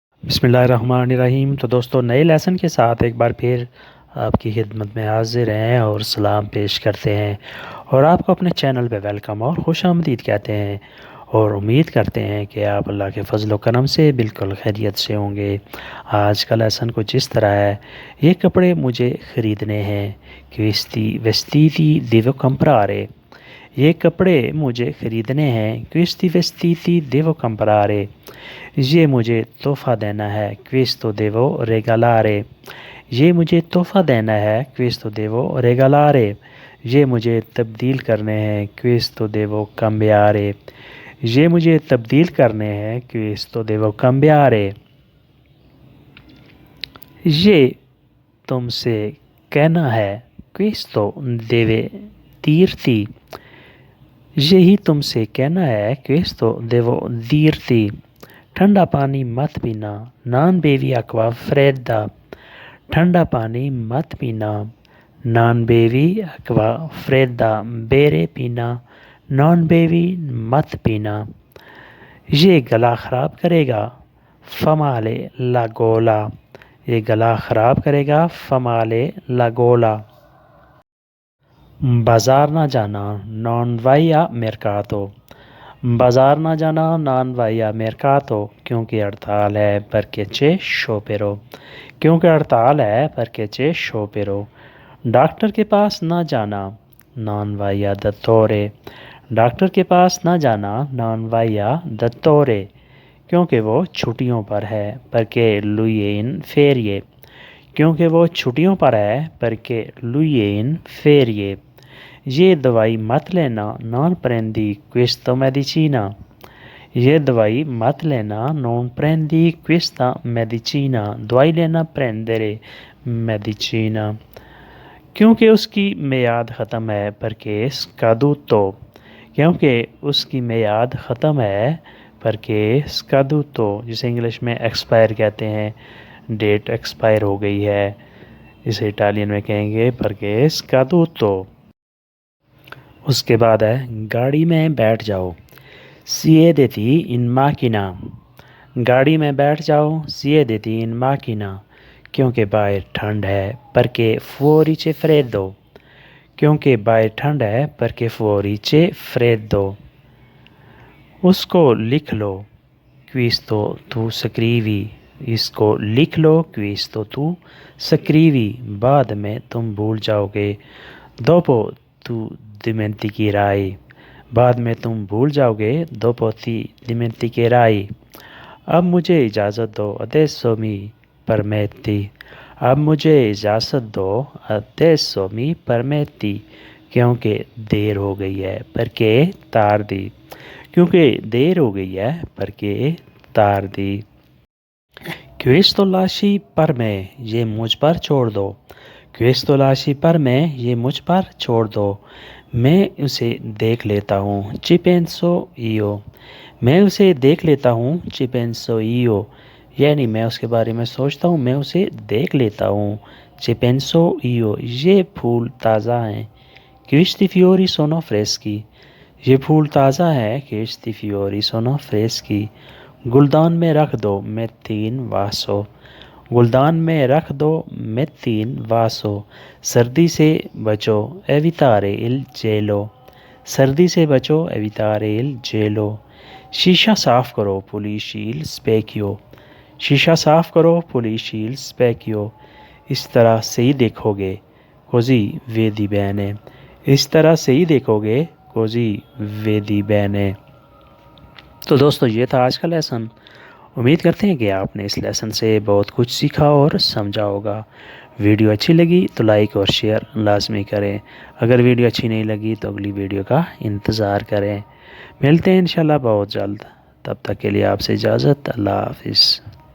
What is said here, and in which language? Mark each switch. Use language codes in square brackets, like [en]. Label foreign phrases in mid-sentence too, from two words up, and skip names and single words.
[ar] بسم اللہ الرحمن الرحیم۔ [ur] تو دوستو نئے لیسن کے ساتھ ایک بار پھر آپ کی خدمت میں حاضر ہیں اور سلام پیش کرتے ہیں اور آپ کو اپنے چینل پہ ویلکم اور خوش آمدید کہتے ہیں اور امید کرتے ہیں کہ آپ اللہ کے فضل و کرم سے بالکل خیریت سے ہوں گے۔ آج کا لیسن کچھ اس طرح ہے: یہ کپڑے مجھے خریدنے ہیں، [it] vestiti devo comprare۔ [ur] یہ کپڑے مجھے خریدنے ہیں، [it] questi vestiti devo comprare۔ [ur] یہ مجھے تحفہ دینا ہے، [it] questo devo regalare۔ [ur] یہ مجھے تحفہ دینا ہے، [it] questo devo regalare۔ [ur] یہ مجھے تبدیل کرنے ہیں، [it] questo devo cambiare۔ [ur] یہ مجھے تبدیل کرنے ہیں، [it] questo devo cambiare۔ [ur] یہ تم سے کہنا ہے، [it] questo deve dirti۔ [ur] یہی تم سے کہنا ہے، [it] questo devo dirti۔ [ur] ٹھنڈا پانی مت پینا، [it] non bevi acqua fredda۔ [ur] ٹھنڈا پانی مت پینا، [it] non bevi acqua fredda۔ [ur] بیرے پینا، [it] non bevi [ur] مت پینا۔ یہ گلا خراب کرے گا، [it] fa male la gola۔ [ur] یہ گلا خراب کرے گا، [it] fa male la gola۔ [ur] بازار نہ جانا، [it] non vai a mercato۔ [ur] بازار نہ جانا، [it] non vai a mercato، [ur] کیونکہ ہڑتال ہے، [it] perché c'è sciopero۔ [ur] کیونکہ ہڑتال ہے، [it] perché c'è sciopero۔ [ur] ڈاکٹر کے پاس نہ جانا، [it] non vai a dottore۔ [ur] ڈاکٹر کے پاس نہ جانا، [it] non vai a dottore، [ur] کیونکہ وہ چھٹیوں پر ہے، [it] perché lui è in ferie۔ [ur] کیونکہ وہ چھٹیوں پر ہے، [it] perché lui è in ferie۔ [ur] یہ دوائی مت لینا، [it] non prendi questa medicina۔ [ur] یہ دوائی مت لینا، [it] non prendi questa medicina۔ [ur] دوائی لینا، [it] prendere medicina۔ [ur] کیونکہ اس کی میعاد ختم ہے، [it] perché è scaduto۔ [ur] کیونکہ اس کی میعاد ختم ہے، [it] perché è scaduto، [ur] جسے انگلش میں ایکسپائر کہتے ہیں، ڈیٹ ایکسپائر ہو گئی ہے، اسے اٹالین میں کہیں گے [it] perché è scaduto۔ [ur] اس کے بعد ہے، گاڑی میں بیٹھ جاؤ، [it] siediti in macchina۔ [ur] گاڑی میں بیٹھ جاؤ، [it] siediti in macchina، [ur] کیونکہ باہر ٹھنڈ ہے، [it] perché fuori c'è freddo۔ [ur] کیونکہ باہر ٹھنڈ ہے، [it] perché fuori c'è freddo۔ [ur] اس کو لکھ لو، [it] questo tu scrivi۔ [ur] اس کو لکھ لو، [it] questo tu scrivi۔ [ur] بعد میں تم بھول جاؤ گے، [it] dopo tu dimenticherai۔ [ur] بعد میں تم بھول جاؤ گے، [it] dopo ti dimenticherai۔ [ur] اب مجھے اجازت دو، [it] adesso mi permetti۔ [ur] اب مجھے اجازت دو، [it] adesso mi permetti، [ur] کیونکہ دیر ہو گئی ہے، [it] perché tardi۔ [ur] کیونکہ دیر ہو گئی ہے، [it] perché tardi۔ questo lasci per me۔ [ur] یہ مجھ پر چھوڑ دو، [it] questo lasci per me۔ [ur] یہ مجھ پر چھوڑ دو، میں اسے دیکھ لیتا ہوں، [it] ci penso io۔ [ur] میں اسے دیکھ لیتا ہوں، [it] ci penso io، [ur] یعنی میں اس کے بارے میں سوچتا ہوں، میں اسے دیکھ لیتا ہوں، [it] ci penso io۔ [ur] یہ پھول تازہ ہیں، [it] questi fiori sono freschi۔ [ur] یہ پھول تازہ ہیں، [it] questi fiori sono freschi۔ [ur] گلدان میں رکھ دو، [it] metti in vaso۔ [ur] گلدان میں رکھ دو، [it] metti in vaso۔ [ur] سردی سے بچو، [it] evitare il gelo۔ [ur] سردی سے بچو، [it] evitare il gelo۔ [ur] شیشہ صاف کرو، [it] pulisci il specchio۔ [ur] شیشہ صاف کرو، [it] pulisci il specchio۔ [ur] اس طرح سے ہی دیکھو گے، [it] così vedi bene۔ [ur] اس طرح سے ہی دیکھو گے، [it] così vedi bene۔ [ur] تو دوستو یہ تھا آج کا لیسن۔ امید کرتے ہیں کہ آپ نے اس لیسن سے بہت کچھ سیکھا اور سمجھا ہوگا۔ ویڈیو اچھی لگی تو لائک اور شیئر لازمی کریں۔ اگر ویڈیو اچھی نہیں لگی تو اگلی ویڈیو کا انتظار کریں۔ ملتے ہیں انشاءاللہ بہت جلد، تب تک کے لیے آپ سے اجازت، اللہ حافظ۔